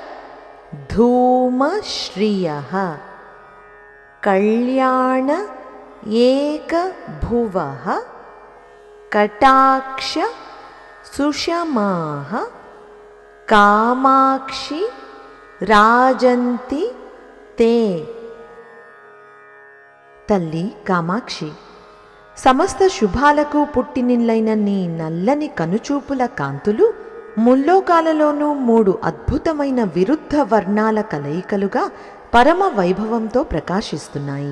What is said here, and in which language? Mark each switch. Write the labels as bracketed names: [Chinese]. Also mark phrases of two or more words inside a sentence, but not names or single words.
[Sanskrit] धूमश्रियः कल्याण एकभुवः कटाक्ष सुषमाः कामाक्षि राजन्ति ते। [Telugu] తల్లి కామాక్షి, సమస్త శుభాలకు పుట్టినిల్లైన నీ నల్లని కనుచూపుల కాంతులు ముల్లోకాలలోనూ 3 అద్భుతమైన విరుద్ధ వర్ణాల కలయికలుగా పరమ వైభవంతో ప్రకాశిస్తున్నాయి.